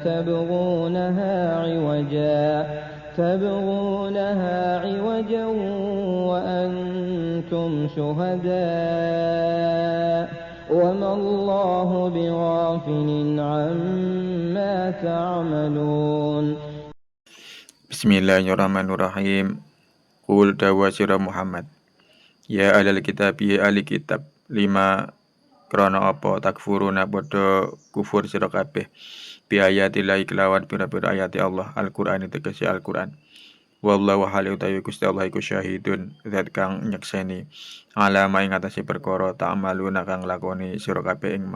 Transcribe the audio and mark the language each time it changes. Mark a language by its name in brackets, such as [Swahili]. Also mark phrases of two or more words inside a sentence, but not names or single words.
[Arabic] تبغونها عوجا وأنتم شهداء وما الله بغافل عما تعملون بسم الله الرحمن الرحيم. [Javanese] Qul dawa sira Muhammad. [Arabic] يا أهل الكتاب، يا أهل الكتاب. لما [Javanese] krana apa [Arabic] takfuruna [Javanese] padha kufur sira kabeh. [Arabic] بآيات الله [Javanese] kelawan pira-pira ayati Allah, Al-Qur'an tegese Al-Qur'an. Wallahu hale utawi Gusti Allah iku syahidun, zat kang nyekseni alama ing atase perkara ta'maluna kang lakoni sira kabeh ing ma.